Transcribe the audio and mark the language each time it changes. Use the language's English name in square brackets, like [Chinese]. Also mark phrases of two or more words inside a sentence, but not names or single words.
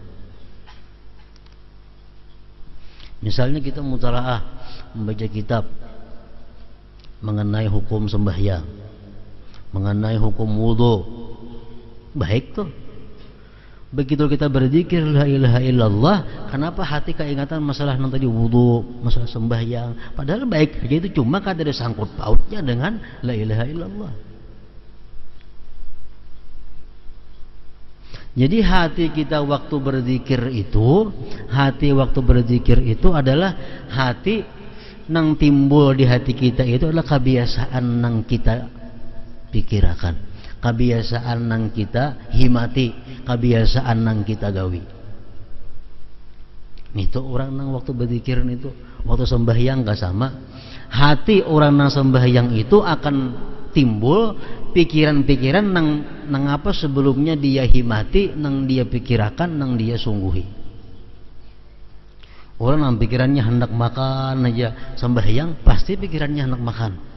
[Indonesian] Misalnya kita mutalaah membaca kitab mengenai hukum sembahyang, mengenai hukum wudu, baik tuh. Begitu kita berzikir [Arabic] لا إله إلا الله, [Indonesian] kenapa hati keingatan masalah yang tadi wudu, masalah sembahyang, padahal baik aja itu, cuma kada ada sangkut pautnya dengan [Arabic] لا إله إلا الله. [Indonesian] Jadi hati kita waktu berzikir itu adalah hati yang timbul di hati kita itu adalah kebiasaan yang kita pikirkan, kebiasaan yang kita himati, kebiasaan yang kita gawi. Itu orang nang waktu berzikir itu, waktu sembahyang gak sama. Hati orang nang sembahyang itu akan timbul pikiran-pikiran nang apa sebelumnya dia himati, nang dia pikirakan, nang dia sungguhi. Orang nang pikirannya hendak makan aja sembahyang, pasti pikirannya hendak makan.